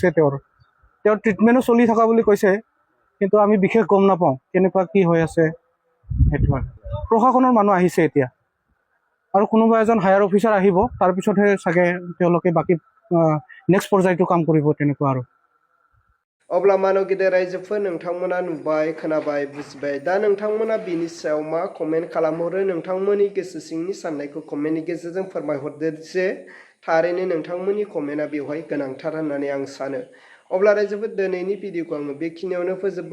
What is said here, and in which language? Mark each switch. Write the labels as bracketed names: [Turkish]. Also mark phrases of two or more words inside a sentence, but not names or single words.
[Assamese] তেওঁৰ ট্ৰিটমেণ্টো চলি থকা বুলি কৈছে, কিন্তু আমি বিশেষ গম নাপাওঁ কেনেকুৱা কি হৈ আছে। সেইটো প্ৰশাসনৰ মানুহ আহিছে এতিয়া, আৰু কোনোবা এজন হায়াৰ অফিচাৰ আহিব, তাৰপিছতহে চাগে তেওঁলোকে বাকী নেক্সট পৰ্যায়টো কাম কৰিব, তেনেকুৱা আৰু। [Bodo] अब्ला मानव गेदेर रायजोफोर नोंथांमोना नुबाय खोनाबाय बुजिबाय। दा नोंथांमोना बिनि सायाव मा कमेन्ट खालामहरो, नोंथांमोननि गोसो सिंनि साननायखौ कमेन्टनि गेजेरजों फोरमायहरदो जे थारैनो नोंथांमोननि कमेन्टआ बेवहाय गोनांथार होननानै आं सानो। अब्ला रायजोफोर दिनैनि भिडिअखौ आङो बेखिनियावनो फोजोबबाय।